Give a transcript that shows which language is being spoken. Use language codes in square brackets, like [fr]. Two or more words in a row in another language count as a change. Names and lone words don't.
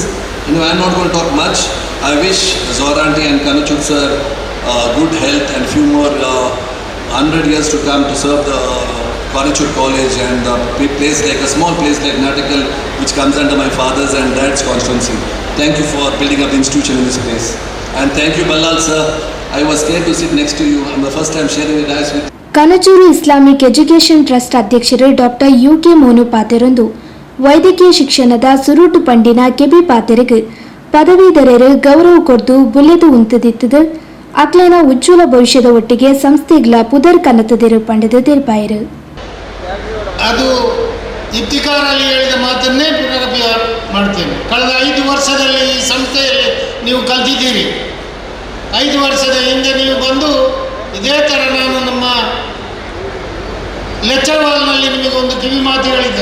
[en] I'm not going to talk much. I wish Zohra Aunty and Kanachur sir good health and few more 100 years to come to serve the Kanachur College and a small place like Natakal, which comes under my father's and dad's constituency. Thank you for building up the institution in this place. And thank you, Ballal sir. I was scared to sit next to you. I'm the first time sharing the dais with you. [tcy] ಕನಚೂರು ಇಸ್ಲಾಮಿಕ್ ಎಜುಕೇಷನ್ ಟ್ರಸ್ಟ್ ಅಧ್ಯಕ್ಷರು ಡಾಕ್ಟರ್ ಯುಕೆ ಮೋನು ಪಾತೆರೊಂದು ವೈದ್ಯಕೀಯ ಶಿಕ್ಷಣದ ಸುರುಟು ಪಂಡಿನ ಕೆಬಿ ಪಾತೆರಿಗೆ ಪದವೀಧರರು ಗೌರವ ಕೊಡ್ದು ಬುಲೆದು ಉಂತದಿತ್ತದು ಅಕ್ಲೇನ ಉಜ್ವಲ ಭವಿಷ್ಯದ ಒಟ್ಟಿಗೆ ಸಂಸ್ಥೆಗಳ ಪುದರ್ ಕನ್ನತದಿರು ಪಂಡದು ತೆರಪಾಯಿರು. [kn] ಅದು ಇಫ್ತಿಕಾರಲ್ಲಿ ಹೇಳಿದ ಮಾತನ್ನೇ ಪುನರಪಿ ಮಾಡ್ತೇನೆ. ಕಳೆದ 5 ವರ್ಷದಲ್ಲಿ ಈ ಸಂಸ್ಥೆಯಲ್ಲಿ ನೀವು ಕಲ್ತಿದ್ದೀರಿ. 5 ವರ್ಷದ ಹಿಂದೆ ನೀವು ಬಂದು ಇದೇ ಥರ ನಾನು ನಮ್ಮ ಲೆಕ್ಚರ್ ಹಾಲ್ನಲ್ಲಿ ನಿಮಗೊಂದು ಕಿವಿ ಮಾತು ಹೇಳಿದ್ದೆ.